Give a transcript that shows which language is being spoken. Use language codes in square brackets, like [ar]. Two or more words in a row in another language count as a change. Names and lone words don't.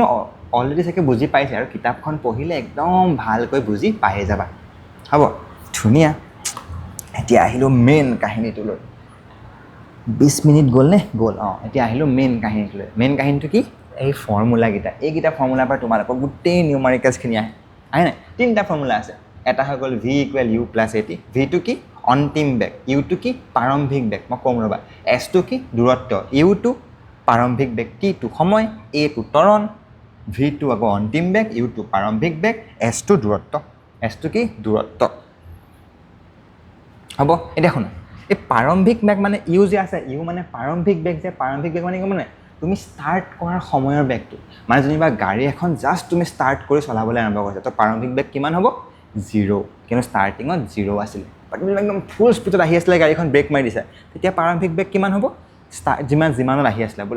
[as] অলৰেডি চাগে বুজি পাইছে আৰু কিতাপখন পঢ়িলে একদম ভালকৈ বুজি পাই যাবা হ'ব ধুনীয়া এতিয়া আহিলোঁ মেইন কাহিনীটোলৈ 20 মিনিট গ'লনে গ'ল এতিয়া আহিলোঁ মেইন কাহিনীটো কি এই ফৰ্মুলাকেইটা এইকেইটা ফৰ্মুলাৰ পৰা তোমালোকৰ গোটেই নিউমাৰিকেলছখিনি আহে নাই 3টা ফৰ্মুলা আছে এটা হৈ গ'ল v = u + at ভিটো কি অন্তিম বেগ ইউটো কি প্ৰাৰম্ভিক বেগ মই ক'ম ৰ'বা এছটো কি দূৰত্ব ইউটো প্ৰাৰম্ভিক বেগ টিটো সময় এটো ত্বৰণ ভিটো আকৌ অন্তিম বেগ ইউটো প্ৰাৰম্ভিক বেগ এছটো দূৰত্ব হ'ব এতিয়া শুনা এই প্ৰাৰম্ভিক বেগ মানে ইউ যে আছে ইউ মানে প্ৰাৰম্ভিক বেগ মানে কি মানে তুমি ষ্টাৰ্ট কৰাৰ সময়ৰ বেগটো মানে যেনিবা গাড়ী এখন জাষ্ট তুমি ষ্টাৰ্ট কৰি চলাবলৈ আৰম্ভ কৰিছা তো প্ৰাৰম্ভিক বেগ কিমান হ'ব 0 কিন্তু ষ্টাৰ্টিঙত 0 আছিলে তুমি একদম [en] full speedত [as] আহি আছিলে গাড়ীখন ব্ৰেক মাৰি দিছা তেতিয়া প্ৰাৰম্ভিক বেগ কিমান হ'ব যিমানত আহি আছিলে বোলে